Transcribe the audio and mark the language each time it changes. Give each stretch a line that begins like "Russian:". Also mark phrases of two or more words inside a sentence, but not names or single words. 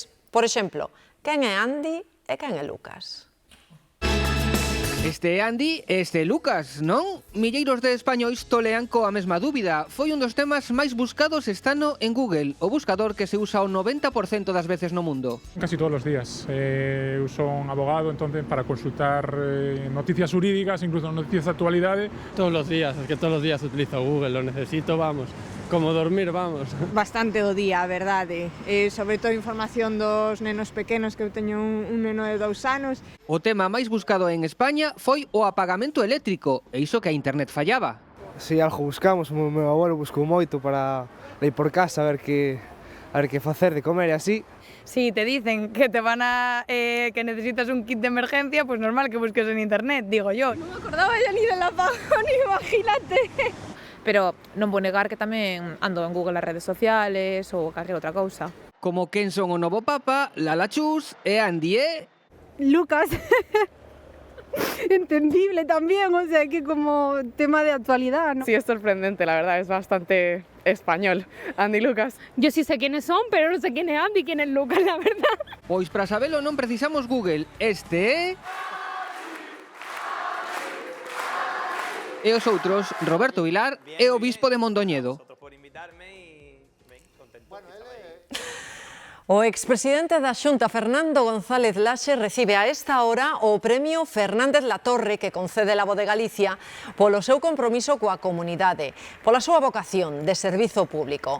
Galician: Por exemplo, quen é Andy e quen é Lucas? Este é Andy e este é Lucas, non? Milleiros de españois tolean coa mesma dúbida. Foi un dos temas máis buscados este ano en Google, o buscador que se usa o 90% das veces no mundo.
Spanish: Casi todos los días. Uso un abogado entonces para consultar noticias jurídicas, incluso noticias de actualidade. Todos los días, es que todos los días utilizo Google, lo necesito, vamos. Como dormir, vamos.
Galician: Bastante o día, a verdade. Sobre todo información dos nenos pequenos, que eu teño un neno de 2 anos. O tema máis buscado en España foi o apagamento eléctrico, e iso que a internet fallaba. Si algo buscamos, o meu abuelo buscou moito para ir por casa a ver que facer de comer e así.
Spanish: Si te dicen que te van a que necesitas un kit de emergencia, pues normal que busques en internet, digo yo. Non me acordaba ya ni del apagón, imagínate.
Galician: Pero non vou negar que tamén ando en Google as redes sociales ou calquer outra cousa. Como quen son o novo papa, Lala Chus e Andy e... Lucas.
Spanish: Entendible también, o sea que como tema de actualidad, ¿no? Sí, es sorprendente, la verdad, es bastante español, Andy y Lucas. Yo sí sé quiénes son, pero no sé quién es Andy y quién es Lucas, la verdad.
Galician: Pois para sabelo non precisamos Google, este é... E os outros, Roberto Vilar e o bispo de Mondoñedo. O expresidente da Xunta, Fernando González Laxe, recibe a esta hora o premio Fernández Latorre que concede la Voz de Galicia polo seu compromiso coa comunidade, pola súa vocación de servizo público.